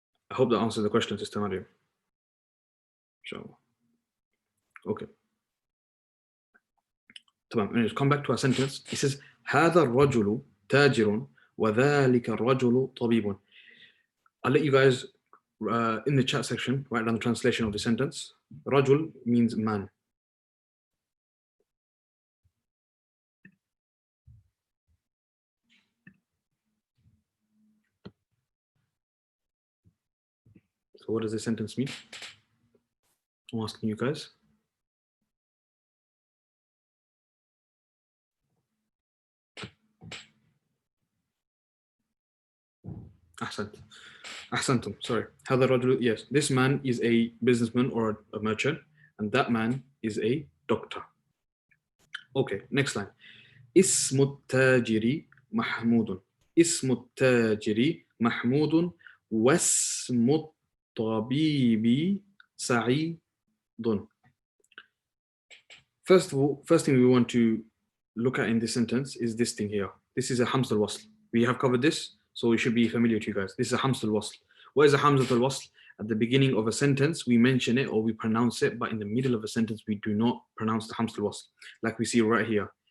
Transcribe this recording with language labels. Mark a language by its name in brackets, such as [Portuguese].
[English] I hope that answers the question, Sister Maria. Inshallah. Okay. Anyways, come back to our sentence. It says [Arabic] هذا الرجل تاجر وذلك الرجل طبيب. [English] I'll let you guys in the chat section write down the translation of the sentence. Rajul means man. So what does this sentence mean? I'm asking you guys. Ahsantum, sorry. [Arabic] هذا الرجل, [English] yes, this man is a businessman or a merchant, and that man is a doctor. Okay, next line. [Arabic] اسم التاجر محمود. اسم التاجر محمود واسم الطبيب سعيد. [English] First thing we want to look at in this sentence is this thing here. This is a Hamz al-Wasl. We have covered this, so it should be familiar to you guys. This is a Hamz al-Wasl. What is a Hamz al-Wasl? At the beginning of a sentence, we mention it or we pronounce it, but in the middle of a sentence, we do not pronounce the Hamz al-Wasl, like we see right here.